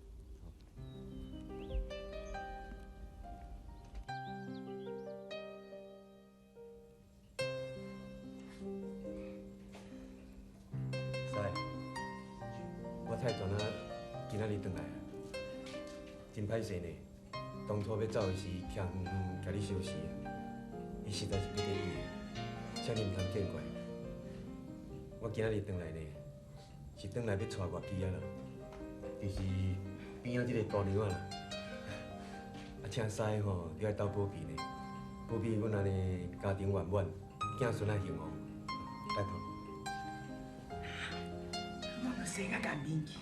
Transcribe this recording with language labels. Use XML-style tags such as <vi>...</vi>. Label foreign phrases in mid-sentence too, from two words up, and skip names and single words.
<nan>我太传啊，今仔日转来啊，真歹势呢。当初要走的时，徛甲你相识，伊实在是不得已的，请你唔通见怪。我今仔日转来呢，是转来要娶月姬啊啦，就是边仔这个姑娘啊啦。啊，请师吼，你爱斗保庇呢，保庇阮安尼家庭圆满，子孙啊幸福，拜托。我都生甲干面去。</nan>